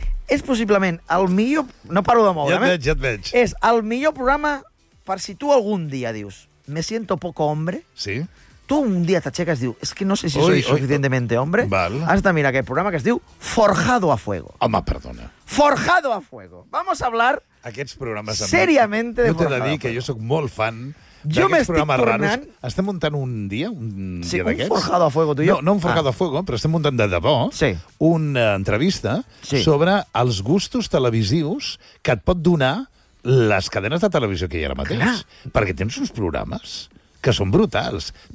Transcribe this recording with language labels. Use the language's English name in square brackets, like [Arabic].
[Catalan] És possiblement el millor... No paro de moure'm. Ja et veig. És el millor programa per si tu algun dia dius [Spanish] me siento poco hombre. [Catalan] Sí. tu un dia t'aixeques i dius, és que no sé si [Spanish] soy suficientemente hombre, [Catalan] has de mirar aquest programa que es diu Forjado a Fuego. Home, perdona. [Spanish] Forjado a Fuego. Vamos a hablar [Catalan] aquests programes [Spanish] seriamente de Forjado a Fuego. [Catalan] Jo t'he de dir que jo sóc molt fan d'aquests programes raros. Estem muntant un dia, dia d'aquests. Sí, un Forjado a Fuego, tu i jo. No un Forjado a Fuego, però estem muntant de debò una entrevista sobre els gustos televisius que et pot donar les cadenes de televisió que hi ha ara mateix. Clar. Perquè tens uns programes que són brutals.